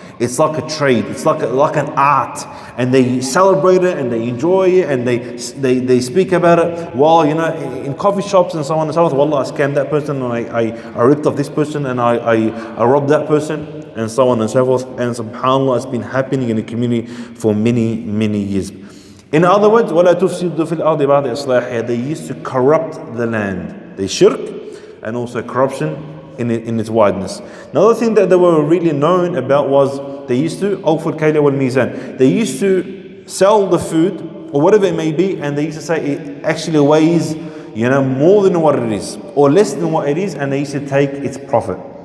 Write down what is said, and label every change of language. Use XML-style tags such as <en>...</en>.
<en>It's like a trade, it's like an art, and they celebrate it and they enjoy it and they speak about it while in coffee shops and so on and so forth. Wallah, I scammed that person, and I ripped off this person, and I robbed that person, and so on and so forth. And subhanAllah, it's been happening in the community for many, many years. In other words,</en> <ar>وَلَا تُفْسِدُوا فِي الْأَرْضِ بَعْدَ إِصْلَاحِهَا.</ar> <en>They used to corrupt the land. They shirk, and also corruption in its wideness. Another thing that they were really known about was they used to awful kayla wal mizan. They used to sell the food or whatever it may be, and they used to say it actually weighs more than what it is or less than what it is, and they used to take its profit.</en>